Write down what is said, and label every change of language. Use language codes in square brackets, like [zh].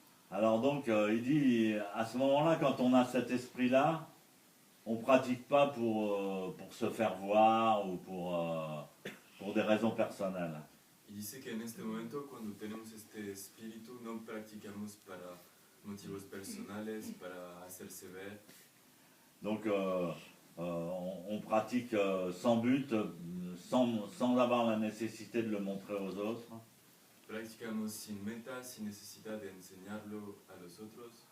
[fr] Alors donc, il dit, à ce moment-là, quand on a cet esprit-là, on ne pratique pas pour se faire voir ou pour des raisons personnelles. [es] Y dice que en este momento, cuando tenemos este espíritu, no practicamos para motivos personales, para hacerse ver. [fr] Donc, on pratique sans but, sans avoir la nécessité de le montrer aux autres. [es] Practicamos sin meta, sin necesidad de enseñarlo a los otros.